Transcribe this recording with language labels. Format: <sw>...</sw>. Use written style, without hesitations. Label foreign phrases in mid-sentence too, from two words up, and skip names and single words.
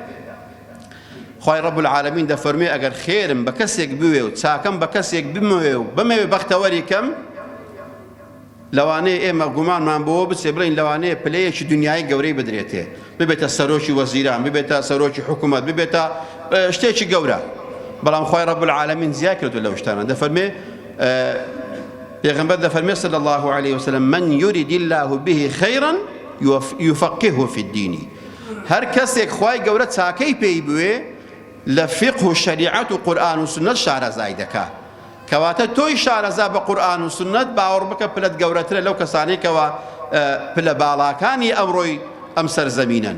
<ckb>خوای</ckb> <ar>ڕەب العالەمین</ar> <ckb>دەفەرمێ ئەگەر خێرم بە کەسێک بوێ و چاکەم بە کەسێک بمەوێ و بمەوێ بەختەوەری کەم، لەوانەیە ئێمە گومانمان بۆ بچێ بڵین لەوانەیە پلەیەکی دنیای گەورەی بدرێتێ، ببێتە سەرۆکی وەزیران، ببێتە سەرۆکی حکوومەت، ببێتە شتێکی گەورە. بەڵام خوای</ckb> <ar>ڕەب العالەمین</ar> <ckb>زیاد کردو لەو شتانە. دەفەرمێ پێغەمبەر دەفەرمێ</ckb> <ar>صلی الله عليه وسلم من يريد الله به خيرا يفقهه في الدين.</ar> <ckb>هەر کەسێک خوای گەورە چاکەی پێی بوێ لە فقه و شەریعەت و قورئان و سنەت شارەزای دەکا. کەواتە تۆی شارەزا بە قورئان و سنەت باوەڕ بکە پلەت گەورەترە لەو کەسانێکەوە پلە باڵاکانی ئەمڕۆی ئەم سەرزەمینەن.</ckb>